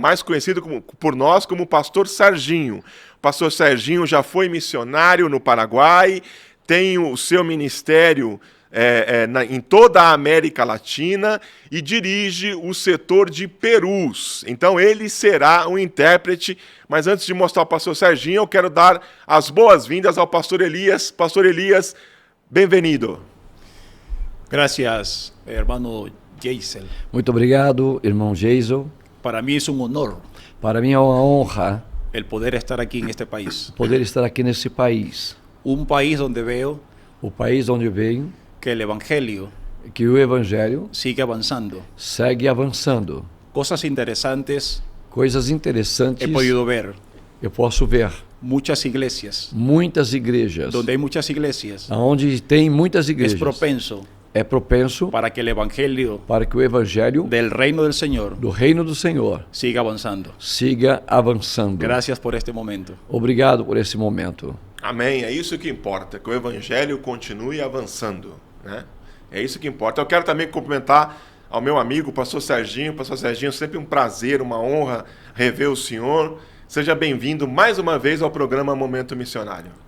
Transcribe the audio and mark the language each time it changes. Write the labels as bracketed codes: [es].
[pt] Mais conhecido por nós como pastor Serginho. O pastor Serginho já foi missionário no Paraguai, tem o seu ministério em toda a América Latina e dirige o setor de Perus. Então ele será um intérprete, mas antes de mostrar o pastor Serginho, eu quero dar as boas-vindas ao pastor Elias. Pastor Elias, bem-vindo. [es] Gracias, hermano Geisel. [pt] Muito obrigado, irmão Geisel. [es] Para mí es un honor [pt] Para mim é uma honra [es] el poder estar aquí en este país. [pt] poder estar aqui nesse país. [es] Un país donde veo [pt] O país onde venho, [es] que el evangelio [pt] que o Evangelho [es] sigue avanzando. [pt] segue avançando. [es] Cosas interesantes [pt] coisas interessantes. [es] He podido ver [pt] Eu posso ver [es] muchas iglesias. [pt] muitas igrejas. [es] Donde hay muchas iglesias, [pt] Onde tem muitas [es] es [pt] igrejas, [es] propenso [pt] é propenso [es] para que el evangelio [pt] para que o evangelho [es] del reino del Señor [pt] do reino do Senhor [es] siga avanzando. [pt] siga avançando. [es] Gracias por este momento. [pt] Obrigado por esse momento. Amém. É isso que importa, que o evangelho continue avançando, né? É isso que importa. Eu quero também cumprimentar ao meu amigo, pastor Serginho. Pastor Serginho, sempre um prazer, uma honra rever o senhor. Seja bem-vindo mais uma vez ao programa Momento Missionário.